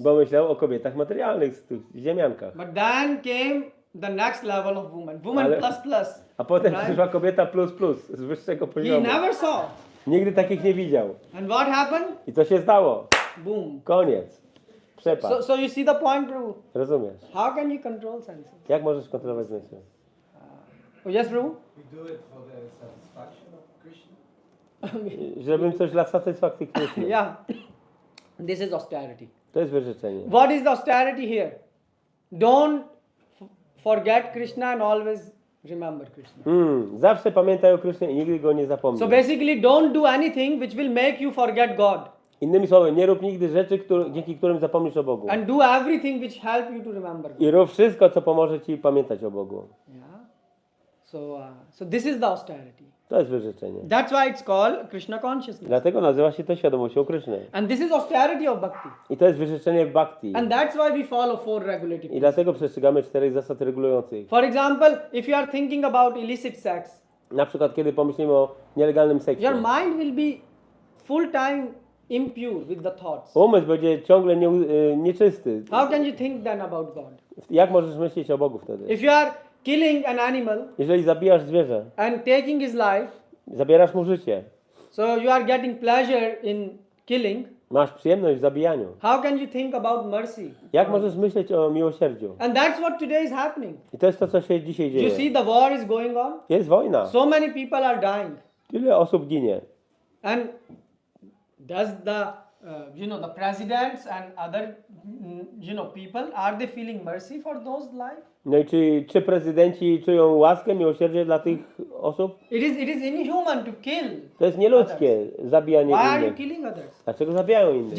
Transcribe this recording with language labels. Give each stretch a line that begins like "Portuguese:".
Polish: Bo myślał o kobietach materialnych, tych ziemiankach.
English: But then came the next level of woman. Woman
Polish: Ale-
English: plus.
Polish: A potem
English: Right?
Polish: przyszła kobieta plus plus, z wyższego
English: He
Polish: poziomu.
English: never saw.
Polish: Nigdy takich nie widział.
English: And what happened?
Polish: I co się stało?
English: Boom.
Polish: Koniec. Przepadł.
English: So you see the point, Prabhu?
Polish: Rozumiesz?
English: How can you control senses?
Polish: Jak możesz kontrolować zmysły?
English: Yes, Prabhu? We do it for the satisfaction of Krishna.
Polish: Żebym coś dla satysfakcji Kryszny.
English: Yeah. This is austerity.
Polish: To jest wyrzeczenie.
English: What is the austerity here? Don't forget Krishna and always remember Krishna.
Polish: Zawsze pamiętaj o Krysznie i nigdy go nie zapomnij.
English: So basically, don't do anything which will make you forget God,
Polish: Innymi słowy, nie rób nigdy rzeczy, dzięki którym zapomnisz o Bogu.
English: and do everything which help you to remember God.
Polish: I rób wszystko, co pomoże ci pamiętać o Bogu.
English: Yeah. So this is the austerity.
Polish: To jest wyrzeczenie.
English: That's why it's called Krishna consciousness.
Polish: Dlatego nazywa się to świadomością Kryszny.
English: And this is austerity of bhakti.
Polish: I to jest wyrzeczenie w bhakti.
English: And that's why we follow 4 regulative
Polish: I dlatego przestrzegamy 4 zasad regulujących.
English: For example, if you are thinking about illicit sex,
Polish: Na przykład, kiedy pomyślimy o nielegalnym seksie.
English: your mind will be full time impure with the thoughts.
Polish: Umysł będzie ciągle nieczysty.
English: How can you think then about God?
Polish: Jak możesz myśleć o Bogu wtedy?
English: If you are killing an animal
Polish: Jeżeli zabijasz zwierzę,
English: and taking his life,
Polish: zabierasz mu życie,
English: so you are getting pleasure in killing,
Polish: masz przyjemność w zabijaniu.
English: how can you think about mercy?
Polish: Jak możesz myśleć o miłosierdziu?
English: And that's what today is happening.
Polish: I to jest to, co się dzisiaj
English: You see
Polish: dzieje.
English: the war is going on.
Polish: Jest wojna.
English: So many people are dying.
Polish: Tyle osób ginie.
English: And does the the presidents and other people, are they feeling mercy for those lives?
Polish: No i czy prezydenci czują łaskę, miłosierdzie dla tych osób?
English: It is inhuman to kill.
Polish: To jest nieludzkie zabijanie
English: Why are you
Polish: innych.
English: killing others?
Polish: Dlaczego zabijają innych?